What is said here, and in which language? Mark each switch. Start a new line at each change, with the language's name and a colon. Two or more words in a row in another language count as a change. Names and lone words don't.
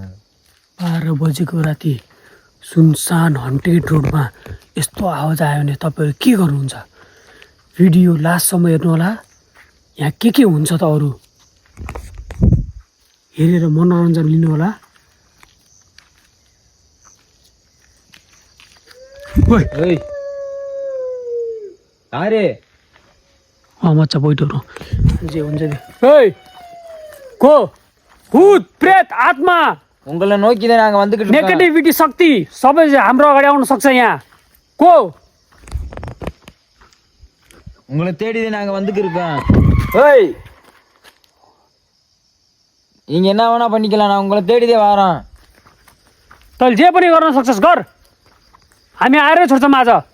Nepali: 12 बजेको राति सुनसान हन्टेड रोडमा यस्तो आवाज आयो भने तपाईँहरू के गर्नुहुन्छ भिडियो लास्टसम्म हेर्नु होला यहाँ के हुन्छ त अरू हेरेर मनोरञ्जन लिनु होला ओइ ओइ अरे मच्चा बैठो जे हुन्छ त्यो ओइ को भूत प्रेत आत्मा
Tamil: உங்களை நோக்கி தான் நாங்க வந்துகிட்டு இருக்கோம்
Nepali: नेगेटिभिटी शक्ति सबै हाम्रो अगाडि आउन सक्छ यहाँ को
Tamil: உங்களை தேடி நாங்க வந்துக்கிருக்கோம். ஏய், நீங்க என்ன வேணா பண்ணிக்கலாம், நான் உங்களை தேடிதே வரோம்.
Nepali: तैँले जे पनि गर्न सक्छस् गर, हामी आएरै छोड्छौँ आज.